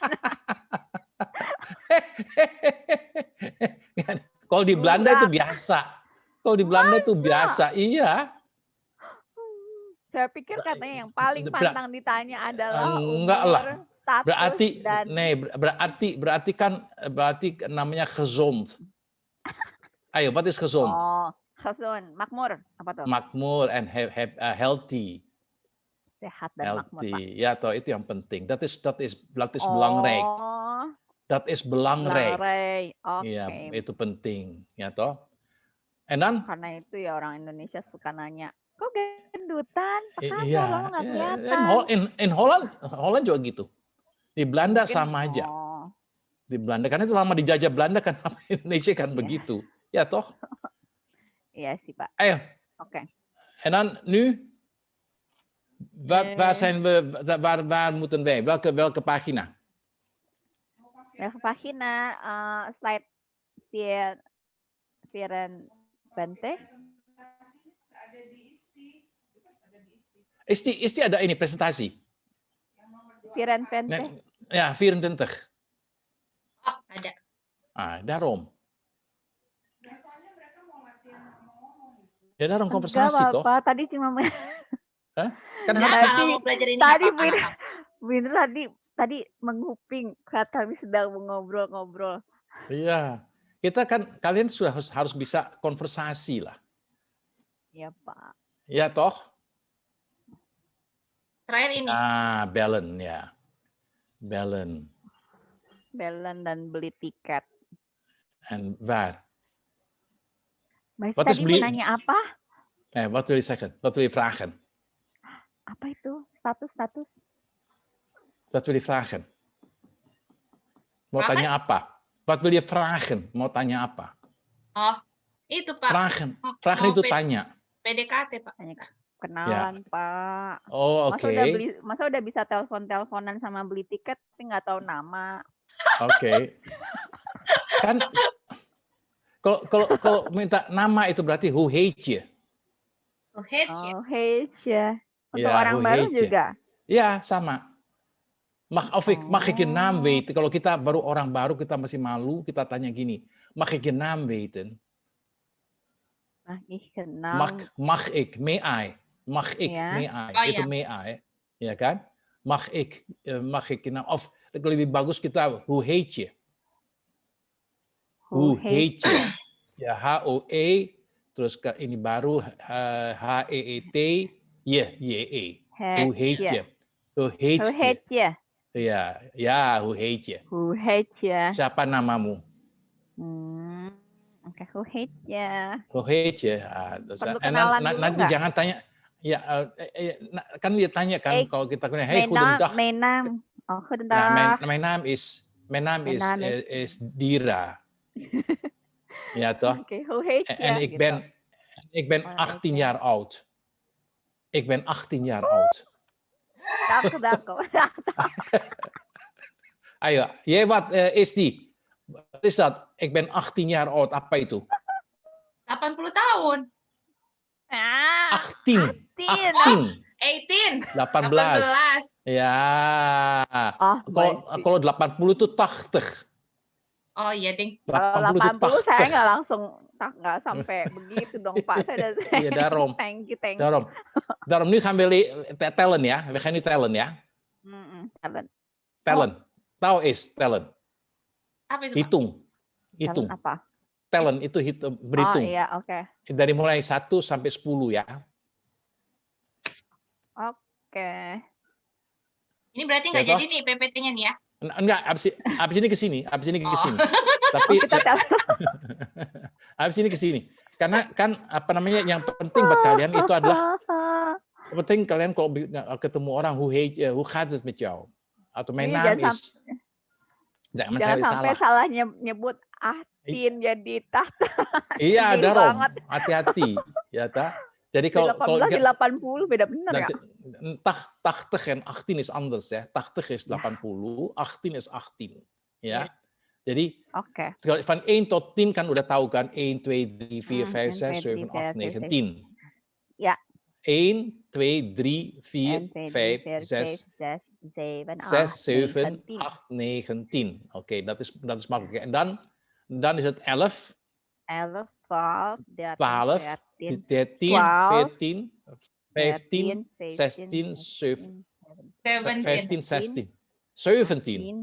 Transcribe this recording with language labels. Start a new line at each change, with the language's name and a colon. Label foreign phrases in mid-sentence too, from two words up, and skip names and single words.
Indonesian: Kalau di Belanda itu Enggak. biasa. Kalau di Belanda itu biasa, iya. Saya pikir katanya yang paling pantang ditanya adalah enggak umur, lah. status, Berarti, dan berarti namanya gezond.
Dutch: Ayo, wat is gezond? oh, gezond,
Indonesian: makmur, apa tuh?
English: Makmur and healthy.
Indonesian: Sehat dan makmur, Pak. Healthy. Ja, toh, itu yang penting.
Dutch: Dat is belangrijk. Oh, Dat is belangrijk. belangrijk.
Indonesian: Oke. Iya, itu penting, ya toh.
Dutch: En dan?
Indonesian: Karena itu ya orang Indonesia suka nanya, kok gendutan? Pekan Iya. lo nggak kelihatan. In Holland juga gitu. Di Belanda Mungkin, sama aja. oh, Di Belanda, karena itu lama dijajah Belanda kan, Indonesia kan Iya. begitu. Ja, toh? iya sih, Pak. Ayo. Oke.
Dutch: En dan nu? Waar moeten wij? Welke pagina? Welke pagina? Slide 24. Is die
Indonesian: ada ini presentasi? 24.
Dutch: Ja, 24.
Indonesian: Oh, ada. Ah, daarom. Ya, daarom konversasi Enggak, toh. Bapak. Tadi cuma Hah? Kan Nggak, harus nggak mau belajar ini tadi apa-apa. Winter tadi menguping saat kami sedang mengobrol-ngobrol. Iya. Kita kan kalian sudah harus bisa konversasi lah. Ya, Pak. Ya toh? Terakhir ini.
English: Ah, balance ya. Balance.
Indonesian: Belen dan beli tiket.
Dutch: En waar?
Indonesian: Mas
Dutch: Wat is
Indonesian: tadi beli- mau nanya apa?
Dutch: Wat wil je zeggen? Wat wil je vragen?
Indonesian: Apa itu? Status?
Dutch: Wat wil je vragen? Mau Vragen?
Indonesian: tanya apa?
Dutch: Wat wil je vragen?
Indonesian: Mau tanya apa? Oh, itu Pak.
Dutch: Vragen. Oh, Vragen
Indonesian: mau itu tanya. PDKT Pak. Kenalan, Pak. Oh, oke. Masa udah bisa telepon-teleponan sama beli tiket tapi nggak tahu nama. Oke. Kan kalau minta nama itu berarti
Dutch: hoe heet je?
Indonesian: Oh, head ya. Oh, hey, ya. Untuk Ya, orang
Dutch: hoe
Indonesian: baru
Dutch: heet je?
Indonesian: juga. Ya, sama.
Dutch: Mag ik je naam Oh. weten?
Indonesian: Kalau kita baru orang baru, kita masih malu, kita tanya gini.
Dutch: Mag ik je naam weten? Mag ich kenal. Mag ik,
English: may I.
Dutch: Mag ik,
Indonesian: Ya.
English: may I. Oh,
Indonesian: Itu ya.
English: may I.
Indonesian: Ya kan?
Dutch: Mag ik.
Indonesian: Nah, of lebih bagus kita,
Dutch: hoe heet je? Hoe heet je?
Indonesian: Ya, H-O-E, terus ke ini baru H-E-E-T, Y-E.
Dutch: Hoe heet je? Hoe heet Hoe je? heet je? Ya, hoe heet je? Hoe heet je?
Indonesian: Siapa namamu? Oke,
Dutch: hoe heet je? Hoe heet je?
Indonesian: Terus, Perlu kenalan dulu nanti nggak? jangan tanya, ya kan dia tanya kan kalau kita bilang,
Dutch: hey, goedendag. Mijn naam. Oh,
Indonesian: Nah,
Dutch: goedendag. mijn naam is Dira. Ja, toch? Oké, hoe heet je? En ik ben 18 jaar oud. Ik ben 18 jaar oud. Dakkel. Ayo, jij wat is die? Wat is dat? Ik ben 18 jaar oud.
Indonesian: Apa itu? 80 tahun. 18. 18. 18. Ya. Kalau 80 itu 80. Oh iya, Ding. Kalau 80 itu 80 saya nggak langsung nggak sampai begitu dong Pak. Saya udah Iya,
Dutch: daarom.
English: Thank you.
Dutch: Daarom, nu gaan we tellen ya. We gaan nu tellen ya. Tellen. Tahu is tellen.
Indonesian: Apa itu, Pak? Hitung. Tellen apa? Tellen itu berhitung. Oh iya, oke. Dari mulai 1 sampai 10 ya. Oke. Ini berarti nggak Ya, jadi nih PPT-nya nih ya? Enggak, abis ini ke sini. Tapi Kita tes. abis ini ke sini. Karena kan apa namanya yang penting buat kalian itu adalah penting kalian kalau ketemu orang
Dutch: who gaat het met jou
Indonesian: atau
Dutch: mijn naam is.
Indonesian: Jangan sampai salah nyebut Ahtin jadi tahta. Iya, Gede
Dutch: daarom.
Indonesian: banget. Hati-hati, ya ta. Jadi kalau 18 80 beda bener ya.
Dutch: 80 en 18 is anders ya. 80 is 80, 18 is 18.
Indonesian: Ya. Jadi
Dutch: van 1 tot 10
Indonesian: kan udah tahu kan 1, 2, 3, 4, 5, 6, 7, 8, 9, 10.
Dutch: Ja. 1, 2, 3, 4, 5, 6, 7, 8, 9, 10. Oké, dat is makkelijk. En dan is het 11. 11, 12, 13, 14, 15, 16, 17, 15, 16, 17.